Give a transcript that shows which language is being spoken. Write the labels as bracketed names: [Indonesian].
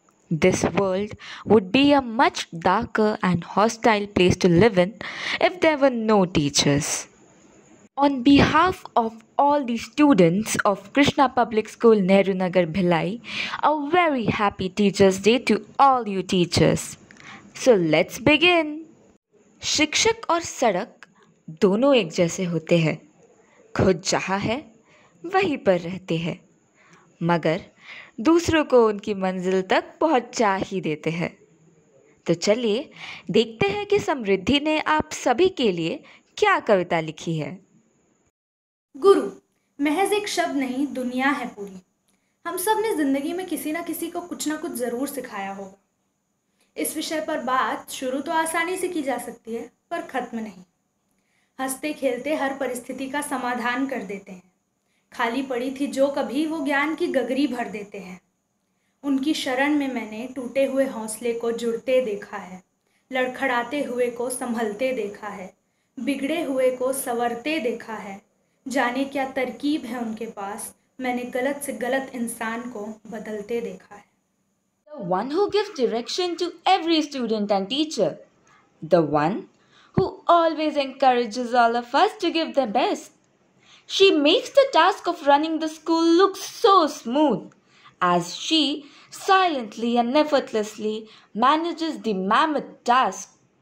[English] This world would be a much darker and hostile place to live in if there were no teachers. On behalf of all the students of Krishna Public School Nehru Nagar Bhilai, a very happy Teachers Day to all you teachers. So let's begin. [Hindi] शिक्षक और सड़क दोनों एक जैसे होते हैं। खुद जहाँ है वहीं पर रहते हैं, मगर दूसरों को उनकी मंजिल तक पहुंचा ही देते हैं। तो चलिए देखते हैं कि समृद्धि ने आप सभी के लिए क्या कविता लिखी है। गुरु महज एक शब्द नहीं, दुनिया है पूरी। हम सब ने जिंदगी में किसी ना किसी को कुछ ना कुछ जरूर सिखाया होगा। इस विषय पर बात शुरू तो आसानी से की जा सकती है, पर खत्म नहीं। हंसते खेलते हर परिस्थिति का समाधान कर देते हैं। खाली पड़ी थी जो कभी, वो ज्ञान की गगरी भर देते हैं। उनकी शरण में मैंने टूटे हुए हौसले को जुड़ते देखा है, लड़खड़ाते हुए को संभलते देखा है, बिगड़े हुए को संवरते देखा है। जाने क्या तरकीब है उनके पास, मैंने गलत से गलत इंसान को बदलते देखा है। [English] The one who gives direction to every student and teacher. The one who always encourages all of us to give their best. She makes the task of running the school look so smooth as she silently and effortlessly manages the mammoth task.